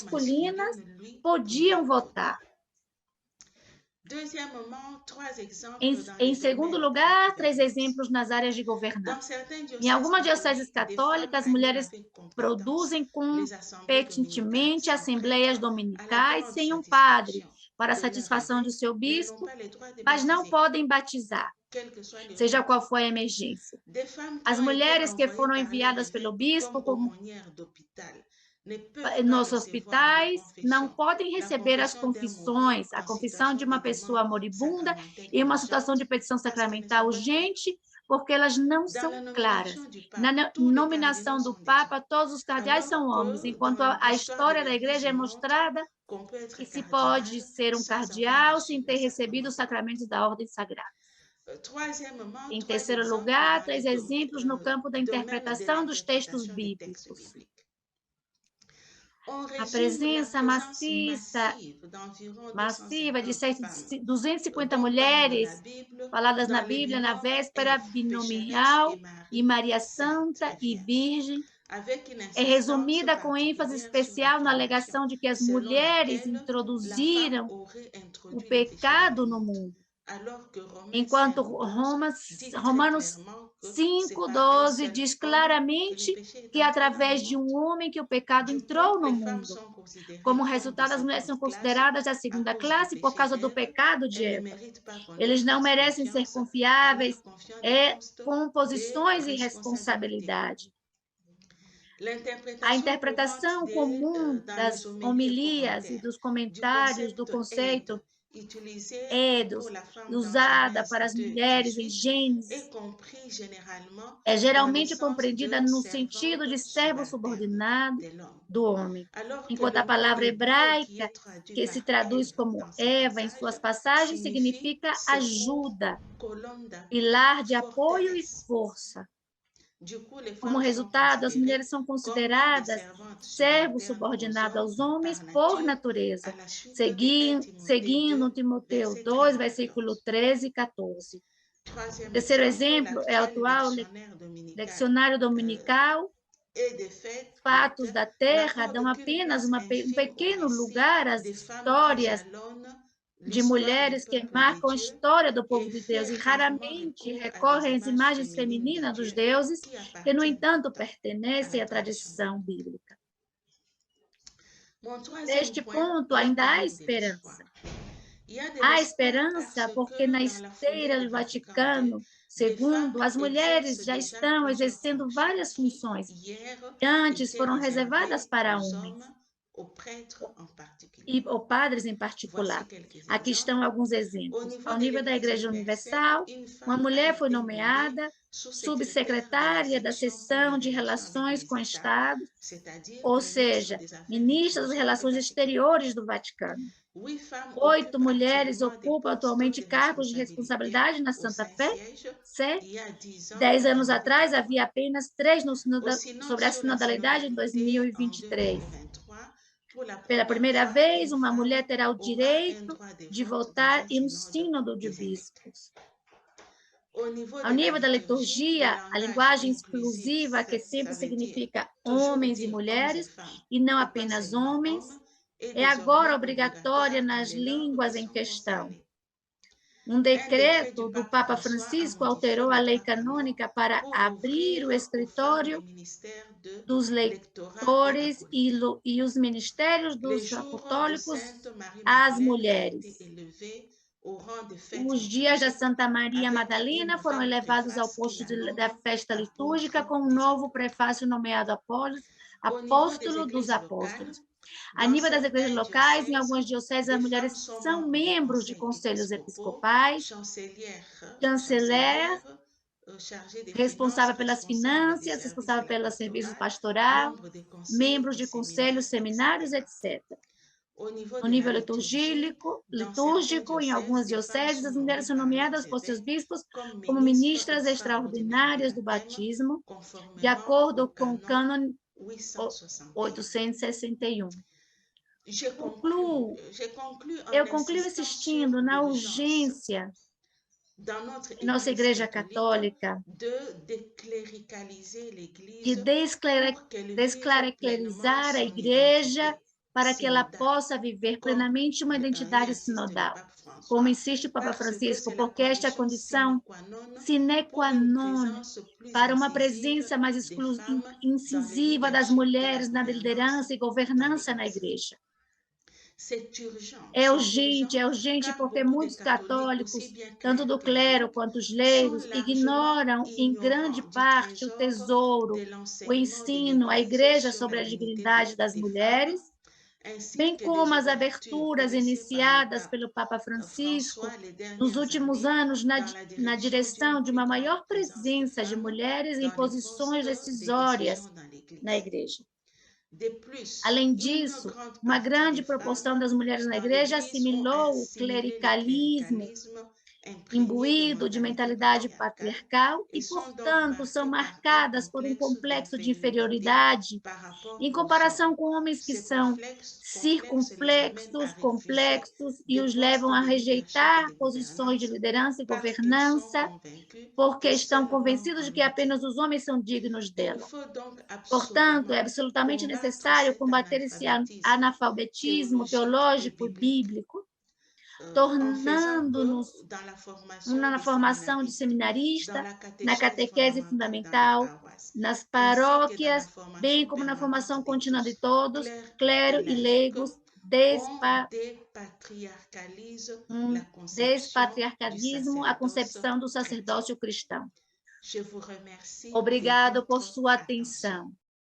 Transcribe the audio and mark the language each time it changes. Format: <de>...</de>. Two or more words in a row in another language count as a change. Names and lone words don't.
<pt>masculinas</pt> <fr>masculines, lui,</fr> <pt>podiam</pt> <fr>pouvait voter.</fr> <pt>votar.</pt> <fr>Deuxièmement, trois exemples dans</fr> <pt>Em</pt> <fr>les</fr> <pt>segundo</pt> <fr>domaines de la</fr> <pt>lugar, 3</pt> <fr>gouvernance.</fr> <pt>exemplos nas áreas de</pt> <fr>Dans</fr> <pt>governança.</pt> <fr>certains</fr> <pt>Em</pt> <fr>diocèses</fr> <pt>algumas dioceses</pt> <fr>catholiques, des femmes</fr> <pt>católicas,</pt> <fr>animent</fr> <pt>mulheres</pt> <fr>avec compétence</fr> <pt>produzem</pt> <fr>les assemblées dominicales</fr> <pt>competentemente</pt> <fr>sans</fr> <pt>assembleias</pt> <fr>prêtre à la</fr> <pt>dominicais</pt> <fr>demande</fr> <pt>sem um padre,</pt> <fr>satisfaction</fr> <pt>para a</pt> <fr>de leur</fr> <pt>satisfação de</pt> <fr>évêque,</fr> <pt>seu</pt> <fr>mais elles n'ont</fr> <pt>bispo,</pt> <fr>pas le droit de</fr> <pt>mas não</pt> <fr>baptiser,</fr> <pt>podem batizar,</pt> <fr>quelle que soit</fr> <pt>seja qual</pt> <fr>l'urgence.</fr> <pt>for a emergência.</pt> <fr>Des femmes qui</fr> <pt>As</pt> <fr>ont été</fr> <pt>mulheres que</pt> <fr>envoyées</fr> <pt>foram</pt> <fr>par leur</fr> <pt>enviadas pelo</pt> <fr>évêque comme</fr> <pt>bispo como</pt> <fr>aumônières d'hôpital ne peuvent pas</fr> <pt>nos</pt> <fr>recevoir la</fr> <pt>hospitais não</pt> <fr>confession,</fr> <pt>podem</pt> <fr>la</fr> <pt>receber as</pt> <fr>confession d'un mourant</fr> <pt>confissões, a</pt> <fr>en</fr> <pt>confissão de</pt> <fr>situation</fr> <pt>uma</pt> <fr>de</fr> <pt>pessoa</pt> <fr>demande</fr> <pt>moribunda</pt> <fr>sacramentelle</fr> <pt>em uma situação urgente de petição</pt> <fr>parce qu'elles ne</fr> <pt>sacramental</pt> <fr>sont pas claires.</fr> <pt>urgente, porque elas não</pt> <fr>Dans</fr> <pt>são</pt> <fr>la</fr> <pt>claras.</pt> <fr>nomination du</fr> <pt>Na</pt> <fr>pape, tous les cardinaux</fr> <pt>nominação do</pt> <fr>sont des</fr> <pt>Papa,</pt> <fr>hommes.</fr> <pt>todos os cardeais são</pt> <fr>Alors</fr> <pt>homens,</pt> <fr>que</fr> <pt>enquanto</pt> <fr>dans</fr> <pt>a</pt> <fr>l'histoire de</fr> <pt>história da</pt> <fr>l'Église</fr> <pt>igreja é</pt> <fr>montre</fr> <pt>mostrada</pt> <fr>qu'on peut être</fr> <pt>que se</pt> <fr>cardinal</fr> <pt>pode ser um</pt> <fr>sans avoir</fr> <pt>cardeal</pt> <fr>reçu</fr> <pt>sem</pt> <fr>le</fr> <pt>ter recebido</pt> <fr>sacrement</fr> <pt>os</pt> <fr>de l'ordre.</fr> <pt>sacramentos da ordem sagrada.</pt> <fr>Troisièmement,</fr> <pt>Em</pt> <fr>trois</fr> <pt>terceiro</pt> <fr>exemples</fr> <pt>lugar,</pt> <fr>dans les</fr> <pt>3 exemplos no campo da</pt> <fr>domaines de</fr> <pt>interpretação dos textos</pt> <fr>l'interprétation des textes</fr> <pt>bíblicos.</pt> <fr>bibliques. On</fr> <pt>A</pt> <fr>résume la</fr> <pt>presença</pt> <fr>présence</fr> <pt>maciça</pt> <fr>massive d'environ</fr> <pt>massiva de</pt> <fr>250 femmes</fr> <pt>250</pt> <fr>dont parle la</fr> <pt>mulheres</pt> <fr>Bible</fr> <pt>faladas na</pt> <fr>dans les</fr> <pt>Bíblia, na</pt> <fr>binômes</fr> <pt>véspera</pt> <fr>pécheresse et</fr> <pt>binomial, e</pt> <fr>Marie</fr> <pt>Maria</pt> <fr>sainte</fr> <pt>Santa</pt> <fr>et</fr> <pt>e</pt> <fr>vierge,</fr> <pt>Virgem,</pt> <fr>avec une</fr> <pt>é</pt> <fr>insistance</fr> <pt>resumida com ênfase</pt> <fr>particulière sur</fr> <pt>especial na</pt> <fr>l'affirmation</fr> <pt>alegação de que as</pt> <fr>selon</fr> <pt>mulheres</pt> <fr>laquelle la femme</fr> <pt>introduziram</pt> <fr>aurait</fr> <pt>o</pt> <fr>introduit le péché dans le</fr> <pt>pecado no</pt> <fr>monde,</fr> <pt>mundo,</pt> <fr>alors que Romains</fr> <pt>enquanto</pt> <fr>5,12 dit très</fr> <pt>Romanos</pt> <fr>clairement que c'est par un</fr> <pt>5,12</pt> <fr>seul</fr> <pt>diz</pt> <fr>homme que le</fr> <pt>claramente</pt> <fr>péché est</fr> <pt>que é</pt> <fr>entré dans le</fr> <pt>através de</pt> <fr>monde.</fr> <pt>um homem que o pecado</pt> <fr>Du coup,</fr> <pt>entrou no</pt> <fr>les femmes</fr> <pt>mundo.</pt> <fr>sont considérées</fr> <pt>Como</pt> <fr>comme de</fr> <pt>resultado, as mulheres são</pt> <fr>seconde classe</fr> <pt>consideradas da</pt> <fr>à</fr> <pt>segunda</pt> <fr>cause du</fr> <pt>classe por</pt> <fr>péché</fr> <pt>causa do</pt> <fr>d'Ève.</fr> <pt>pecado de</pt> <fr>Elles ne</fr> <pt>Eva.</pt> <fr>méritent pas qu'on leur</fr> <pt>Eles não</pt> <fr>fasse</fr> <pt>merecem ser</pt> <fr>confiance en leur</fr> <pt>confiáveis,</pt> <fr>confiant des postes</fr> <pt>com</pt> <fr>de</fr> <pt>posições e</pt> <fr>responsabilité.</fr> <pt>responsabilidade. A</pt> <fr>L'interprétation courante</fr> <pt>interpretação comum</pt> <fr>dans les</fr> <pt>das</pt> <fr>homélies et</fr> <pt>homilias e</pt> <fr>commentaires</fr> <pt>dos</pt> <fr>du</fr> <pt>comentários do</pt> <fr>concept</fr> <pt>conceito</pt> <fr>aide utilisé pour</fr> <pt>Édos</pt> <fr>la femme</fr> <pt>e</pt> <fr>dans</fr> <pt>usada</pt> <fr>Genèse</fr> <pt>para as</pt> <fr>2,</fr> <pt>mulheres em</pt> <fr>18 est</fr> <pt>Gênesis</pt> <fr>compris généralement</fr> <pt>é</pt> <fr>dans le</fr> <pt>geralmente</pt> <fr>sens</fr> <pt>compreendida</pt> <fr>de</fr> <pt>no sentido</pt> <fr>servante</fr> <pt>de servo</pt> <fr>subalterne</fr> <pt>subordinado</pt> <fr>de l'homme.</fr> <pt>do homem,</pt> <fr>Alors que</fr> <pt>enquanto</pt> <fr>le</fr> <pt>a</pt> <fr>mot</fr> <pt>palavra</pt> <fr>hébreu qui</fr> <pt>hebraica,</pt> <fr>est traduit</fr> <pt>que</pt> <fr>par</fr> <pt>se traduz</pt> <fr>aide</fr> <pt>como</pt> <fr>dans ces</fr> <pt>Eva em</pt> <fr>passages</fr> <pt>suas passagens,</pt> <fr>signifie</fr> <pt>significa</pt> <fr>secours,</fr> <pt>ajuda,</pt> <fr>colonne d'appui,</fr> <pt>pilar de apoio e</pt> <fr>forteresse.</fr> <pt>força.</pt> <fr>Du coup, les</fr> <pt>Como</pt> <fr>femmes sont</fr> <pt>resultado, as</pt> <fr>considérées</fr> <pt>mulheres são</pt> <fr>comme des</fr> <pt>consideradas</pt> <fr>servantes</fr> <pt>servos</pt> <fr>subalternes aux</fr> <pt>subordinados</pt> <fr>hommes</fr> <pt>aos homens</pt> <fr>par</fr> <pt>por</pt> <fr>nature, à</fr> <pt>natureza,</pt> <fr>la suite de 1 Timothée</fr> <pt>seguindo</pt> <fr>2,</fr> <pt>Timoteu</pt> <fr>versets</fr> <pt>2,</pt> <fr>13 à</fr> <pt>versículo</pt> <fr>14.</fr> <pt>13 e 14.</pt> <fr>Troisième</fr> <pt>Terceiro</pt> <fr>exemple,</fr> <pt>exemplo é o</pt> <fr>l'actuel</fr> <pt>atual</pt> <fr>lectionnaire dominical</fr> <pt>lecionário dominical.</pt> <fr>et des faits</fr> <pt>Fatos da terra dão</pt> <fr>n'accorde qu'une</fr> <pt>apenas</pt> <fr>place</fr> <pt>um</pt> <fr>infime au</fr> <pt>pequeno</pt> <fr>récit</fr> <pt>lugar às</pt> <fr>des femmes qui</fr> <pt>histórias</pt> <fr>jalonnent</fr> <pt>de</pt> <fr>l'histoire du</fr> <pt>mulheres que</pt> <fr>peuple de</fr> <pt>marcam a</pt> <fr>Dieu</fr> <pt>história do povo</pt> <fr>et</fr> <pt>de Deus</pt> <fr>fait</fr> <pt>e</pt> <fr>rarement</fr> <pt>raramente</pt> <fr>recours à des</fr> <pt>recorrem às</pt> <fr>images</fr> <pt>imagens</pt> <fr>féminines de</fr> <pt>femininas dos</pt> <fr>Dieu</fr> <pt>deuses,</pt> <fr>qui</fr> <pt>que, no</pt> <fr>appartiennent</fr> <pt>entanto,</pt> <fr>pourtant à</fr> <pt>pertencem</pt> <fr>la</fr> <pt>à</pt> <fr>tradition</fr> <pt>tradição</pt> <fr>biblique.</fr> <pt>bíblica.</pt> <fr>Mon troisième</fr> <pt>Neste</pt> <fr>point,</fr> <pt>ponto,</pt> <fr>les</fr> <pt>ainda há</pt> <fr>témoins de</fr> <pt>esperança.</pt> <fr>l'espoir.</fr> <pt>Há</pt> <fr>l'espoir</fr> <pt>esperança</pt> <fr>parce</fr> <pt>porque na</pt> <fr>que dans la foulée</fr> <pt>esteira</pt> <fr>du</fr> <pt>do</pt> <fr>Vatican II,</fr> <pt>Vaticano</pt> <fr>des femmes</fr> <pt>II, as mulheres</pt> <fr>exercent</fr> <pt>já</pt> <fr>déjà</fr> <pt>estão</pt> <fr>plusieurs</fr> <pt>exercendo</pt> <fr>fonctions</fr> <pt>várias</pt> <fr>qui</fr> <pt>funções</pt> <fr>hier</fr> <pt>que antes</pt> <fr>étaient</fr> <pt>foram reservadas</pt> <fr>réservées</fr> <pt>para</pt> <fr>aux</fr> <pt>homens</pt> <fr>hommes, aux prêtres en</fr> <pt>e</pt> <fr>particulier.</fr> <pt>ou padres em</pt> <fr>Voici</fr> <pt>particular.</pt> <fr>quelques</fr> <pt>Aqui estão</pt> <fr>exemples.</fr> <pt>alguns</pt> <fr>Au</fr> <pt>exemplos.</pt> <fr>niveau</fr> <pt>Ao</pt> <fr>de</fr> <pt>nível da</pt> <fr>l'Église</fr> <pt>Igreja</pt> <fr>universelle,</fr> <pt>Universal,</pt> <fr>une</fr> <pt>uma</pt> <fr>femme a</fr> <pt>mulher foi</pt> <fr>été nommée</fr> <pt>nomeada</pt> <fr>sous-secrétaire de la</fr> <pt>subsecretária da</pt> <fr>section pour les</fr> <pt>seção de</pt> <fr>relations avec</fr> <pt>relações</pt> <fr>les</fr> <pt>com o</pt> <fr>États,</fr> <pt>Estado,</pt> <fr>c'est-à-dire</fr> <pt>ou</pt> <fr>ministre</fr> <pt>seja,</pt> <fr>des Affaires</fr> <pt>ministra das</pt> <fr>étrangères du</fr> <pt>Relações</pt> <fr>Vatican.</fr> <pt>Exteriores do Vaticano.</pt> <fr>8 femmes</fr> <pt>8</pt> <fr>occupent</fr> <pt>mulheres</pt> <fr>actuellement des</fr> <pt>ocupam</pt> <fr>postes</fr> <pt>atualmente</pt> <fr>de</fr> <pt>cargos de</pt> <fr>responsabilité</fr> <pt>responsabilidade na</pt> <fr>au</fr> <pt>Santa Fé.</pt> <fr>Saint-Siège.</fr> <pt>Sé.</pt> <fr>Il y a 10 ans,</fr> <pt>10</pt> <fr>il</fr> <pt>anos</pt> <fr>en était</fr> <pt>atrás,</pt> <fr>3.</fr> <pt>havia apenas 3</pt> <fr>Au synode</fr> <pt>sobre a</pt> <fr>sur la</fr> <pt>sinodalidade em</pt> <fr>synodalité en 2023. 2023, pour la</fr> <pt>Pela</pt> <fr>première</fr> <pt>primeira</pt> <fr>fois,</fr> <pt>vez,</pt> <fr>une</fr> <pt>uma mulher</pt> <fr>femme</fr> <pt>terá o</pt> <fr>aura un</fr> <pt>direito</pt> <fr>droit de</fr> <pt>de</pt> <fr>vote dans</fr> <pt>votar</pt> <fr>un</fr> <pt>em um</pt> <fr>synode</fr> <pt>sínodo de</pt> <fr>des évêques.</fr> <pt>bispos.</pt> <fr>Au niveau</fr> <pt>Ao</pt> <fr>de la</fr> <pt>nível da</pt> <fr>liturgie, le</fr> <pt>liturgia, a</pt> <fr>langage</fr> <pt>linguagem</pt> <fr>inclusif,</fr> <pt>exclusiva, que</pt> <fr>ça</fr> <pt>sempre</pt> <fr>veut dire</fr> <pt>significa</pt> <fr>toujours</fr> <pt>homens e</pt> <fr>dire hommes et</fr> <pt>mulheres,</pt> <fr>femmes,</fr> <pt>e não</pt> <fr>et pas</fr> <pt>apenas</pt> <fr>seulement</fr> <pt>homens,</pt> <fr>hommes, est</fr> <pt>é agora</pt> <fr>désormais</fr> <pt>obrigatória</pt> <fr>obligatoire dans</fr> <pt>nas</pt> <fr>les langues qui</fr> <pt>línguas em</pt> <fr>sont</fr> <pt>questão.</pt> <fr>concernées.</fr> <pt>Um</pt> <fr>Un décret du</fr> <pt>decreto do</pt> <fr>pape</fr> <pt>Papa</pt> <fr>François a</fr> <pt>Francisco</pt> <fr>modifié</fr> <pt>alterou a</pt> <fr>les</fr> <pt>lei</pt> <fr>3 canons</fr> <pt>canônica para</pt> <fr>pour</fr> <pt>abrir o</pt> <fr>ouvrir aux femmes le</fr> <pt>escritório</pt> <fr>ministère de</fr> <pt>dos</pt> <fr>lectorat et</fr> <pt>leitores</pt> <fr>acolyte.</fr> <pt>e os ministérios</pt> <fr>Les</fr> <pt>dos</pt> <fr>jours de</fr> <pt>apostólicos</pt> <fr>Sainte</fr> <pt>às</pt> <fr>Marie-Madeleine a été</fr> <pt>mulheres.</pt> <fr>élevé au rang de fête</fr> <pt>Os dias da</pt> <fr>liturgique</fr> <pt>Santa Maria</pt> <fr>avec une</fr> <pt>Madalena foram</pt> <fr>nouvelle</fr> <pt>elevados ao</pt> <fr>préface qui</fr> <pt>posto</pt> <fr>la nomme</fr> <pt>da festa litúrgica</pt> <fr>apôtre</fr> <pt>com um</pt> <fr>des</fr> <pt>novo</pt> <fr>apôtres.</fr> <pt>prefácio nomeado</pt> <fr>Au niveau des</fr> <pt>Apóstolo dos</pt> <fr>églises locales,</fr> <pt>Apóstolos. A</pt> <fr>dans</fr> <pt>nível das igrejas</pt> <fr>certains</fr> <pt>locais, em</pt> <fr>diocèses,</fr> <pt>algumas dioceses, as</pt> <fr>des femmes</fr> <pt>mulheres</pt> <fr>sont</fr> <pt>são</pt> <fr>membres de</fr> <pt>membros de</pt> <fr>conseils</fr> <pt>conselhos</pt> <fr>épiscopaux,</fr> <pt>episcopais,</pt> <fr>chancelières,</fr> <pt>chanceler,</pt> <fr>chargées des finances,</fr> <pt>responsável pelas</pt> <fr>responsables des</fr> <pt>finanças,</pt> <fr>services</fr> <pt>responsável</pt> <fr>de la</fr> <pt>pelos serviços</pt> <fr>pastoral,</fr> <pt>pastoral,</pt> <fr>membres des conseils</fr> <pt>membros</pt> <fr>et</fr> <pt>de conselhos,</pt> <fr>séminaires,</fr> <pt>seminários,</pt> <fr>etc.</fr> <pt>etc.</pt> <fr>Au niveau</fr> <pt>No</pt> <fr>de la</fr> <pt>nível</pt> <fr>liturgie, dans certains</fr> <pt>litúrgico, em</pt> <fr>diocèses,</fr> <pt>algumas</pt> <fr>des femmes</fr> <pt>dioceses,</pt> <fr>sont</fr> <pt>as mulheres</pt> <fr>nommées</fr> <pt>são</pt> <fr>par</fr> <pt>nomeadas</pt> <fr>leurs</fr> <pt>por seus</pt> <fr>évêques</fr> <pt>bispos</pt> <fr>comme</fr> <pt>como</pt> <fr>ministres</fr> <pt>ministras</pt> <fr>extraordinaires de</fr> <pt>extraordinárias do</pt> <fr>baptême,</fr> <pt>batismo, de</pt> <fr>conformément au</fr> <pt>acordo com o</pt> <fr>canon</fr> <pt>cânon</pt> <fr>861.</fr> <pt>861.</pt> <fr>J'ai conclu en</fr> <pt>Eu concluo</pt> <fr>insistant sur</fr> <pt>insistindo na</pt> <fr>l'urgence</fr> <pt>urgência</pt> <fr>dans notre</fr> <pt>em nossa</pt> <fr>Église</fr> <pt>Igreja</pt> <fr>catholique</fr> <pt>Católica</pt> <fr>de décléricaliser</fr> <pt>de</pt> <fr>l'Église pour qu'elle vive pleinement</fr> <pt>desclericalizar a</pt> <fr>son</fr> <pt>Igreja</pt> <fr>identité</fr> <pt>para que ela</pt> <fr>synodale,</fr> <pt>possa viver</pt> <fr>comme</fr> <pt>plenamente uma</pt> <fr>y</fr> <pt>identidade</pt> <fr>insiste le</fr> <pt>sinodal,</pt> <fr>pape</fr> <pt>como</pt> <fr>François,</fr> <pt>insiste o Papa</pt> <fr>parce que</fr> <pt>Francisco,</pt> <fr>c'est la</fr> <pt>porque esta é a</pt> <fr>condition sine</fr> <pt>condição</pt> <fr>qua non</fr> <pt>sine</pt> <fr>pour</fr> <pt>qua</pt> <fr>une</fr> <pt>non</pt> <fr>présence plus</fr> <pt>para uma</pt> <fr>incisive</fr> <pt>presença mais</pt> <fr>des femmes dans le</fr> <pt>incisiva das</pt> <fr>leadership et la</fr> <pt>mulheres na</pt> <fr>gouvernance</fr> <pt>liderança e</pt> <fr>dans</fr> <pt>governança na</pt> <fr>l'Église.</fr> <pt>Igreja.</pt> <fr>C'est</fr> <pt>É</pt> <fr>urgent</fr> <pt>urgente</pt> <fr>car</fr> <pt>porque</pt> <fr>beaucoup de</fr> <pt>muitos</pt> <fr>catholiques, aussi</fr> <pt>católicos,</pt> <fr>bien</fr> <pt>tanto do clero</pt> <fr>clérics,</fr> <pt>quanto os</pt> <fr>sont</fr> <pt>leigos,</pt> <fr>largement</fr> <pt>ignoram em grande</pt> <fr>ignorants du</fr> <pt>parte o</pt> <fr>trésor</fr> <pt>tesouro,</pt> <fr>de</fr> <pt>o</pt> <fr>l'enseignement de</fr> <pt>ensino, a</pt> <fr>l'Église</fr> <pt>Igreja</pt> <fr>sur</fr> <pt>sobre</pt> <fr>la</fr> <pt>a</pt> <fr>dignité</fr> <pt>dignidade das</pt> <fr>des femmes,</fr> <pt>mulheres,</pt> <fr>ainsi</fr> <pt>bem</pt> <fr>que des</fr> <pt>como as</pt> <fr>ouvertures</fr> <pt>aberturas</pt> <fr>initiées par le</fr> <pt>iniciadas</pt> <fr>pape</fr> <pt>pelo Papa Francisco</pt> <fr>François les</fr> <pt>nos</pt> <fr>dernières</fr> <pt>últimos</pt> <fr>années</fr> <pt>anos</pt> <fr>dans la</fr> <pt>na</pt> <fr>direction d'une</fr> <pt>direção de</pt> <fr>plus</fr> <pt>uma</pt> <fr>grande</fr> <pt>maior</pt> <fr>présence des</fr> <pt>presença de</pt> <fr>femmes</fr> <pt>mulheres em</pt> <fr>dans les</fr> <pt>posições</pt> <fr>postes de décision</fr> <pt>decisórias</pt> <fr>dans</fr> <pt>na</pt> <fr>l'Église.</fr> <pt>Igreja.</pt> <fr>De plus,</fr> <pt>Além</pt> <fr>une</fr> <pt>disso,</pt> <fr>grande</fr> <pt>uma</pt> <fr>partie</fr> <pt>grande</pt> <fr>des</fr> <pt>proporção</pt> <fr>femmes</fr> <pt>das mulheres na</pt> <fr>dans</fr> <pt>Igreja</pt> <fr>l'Église ont</fr> <pt>assimilou o</pt> <fr>assimilé le</fr> <pt>clericalismo</pt> <fr>cléricalisme imprégné de</fr> <pt>imbuído de</pt> <fr>mentalité</fr> <pt>mentalidade</pt> <fr>patriarcale</fr> <pt>patriarcal</pt> <fr>et</fr> <pt>e,</pt> <fr>sont donc</fr> <pt>portanto, são</pt> <fr>marquées par un</fr> <pt>marcadas por um</pt> <fr>complexe</fr> <pt>complexo de</pt> <fr>d'infériorité</fr> <pt>inferioridade</pt> <fr>par rapport</fr> <pt>em</pt> <fr>aux hommes.</fr> <pt>comparação com homens que</pt> <fr>Ces</fr> <pt>são</pt> <fr>complexes les amènent à refuser</fr> <pt>complexos e</pt> <fr>des</fr> <pt>os</pt> <fr>postes</fr> <pt>levam a</pt> <fr>de leadership et</fr> <pt>rejeitar</pt> <fr>de</fr> <pt>posições de</pt> <fr>gouvernance</fr> <pt>liderança e</pt> <fr>parce qu'ils sont</fr> <pt>governança,</pt> <fr>convaincus</fr> <pt>porque</pt> <fr>que</fr> <pt>estão</pt> <fr>seul l'homme</fr> <pt>convencidos de</pt> <fr>en</fr> <pt>que</pt> <fr>est digne.</fr> <pt>apenas os homens são dignos</pt> <fr>Il</fr> <pt>dela.</pt> <fr>faut donc</fr> <pt>Portanto, é</pt> <fr>absolument</fr> <pt>absolutamente</pt> <fr>combattre</fr> <pt>necessário</pt> <fr>cet</fr> <pt>combater esse</pt> <fr>analphabétisme</fr> <pt>analfabetismo</pt> <fr>théologique et</fr> <pt>teológico e</pt> <fr>biblique</fr> <pt>bíblico,</pt> <fr>en faisant</fr> <pt>tornando-nos</pt> <fr>que dans la formation</fr> <pt>na</pt> <fr>des</fr> <pt>formação de</pt> <fr>séminaristes, dans</fr> <pt>seminarista,</pt> <fr>la</fr> <pt>na</pt> <fr>catéchèse</fr> <pt>catequese</pt> <fr>fondamentale dans les</fr> <pt>fundamental,</pt> <fr>paroisses,</fr> <pt>nas</pt> <fr>ainsi que dans la</fr> <pt>paróquias, bem</pt> <fr>formation</fr> <pt>como na</pt> <fr>permanente</fr> <pt>formação</pt> <fr>de</fr> <pt>contínua de</pt> <fr>tous,</fr> <pt>todos,</pt> <fr>clercs et</fr> <pt>clero e</pt> <fr>laïcs,</fr> <pt>leigos,</pt> <fr>on dépatriarcalise la conception du</fr> <pt>despatriarcalismo, a</pt> <fr>sacerdoce</fr> <pt>concepção do</pt> <fr>chrétien.</fr> <pt>sacerdócio cristão.</pt> <fr>Je vous remercie de</fr> <pt>Obrigado por</pt> <fr>votre</fr> <pt>sua</pt> <fr>attention.</fr> <pt>atenção.</pt>